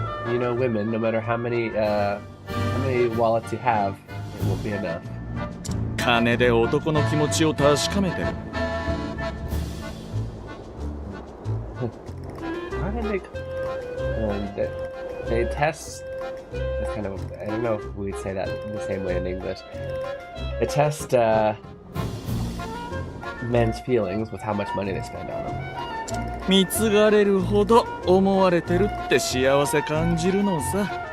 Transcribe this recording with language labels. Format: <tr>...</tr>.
<en>You know, women, no matter how many wallets you have, it won't be enough.</en> <ja>金で男の気持ちを確かめてる。</ja> <en>Why did they test? It's kind of, I don't know if we'd say that the same way in English. They test men's feelings with how much money they spend on them.</en> <ja>貢がれるほど思われてるって幸せ感じるのさ。</ja>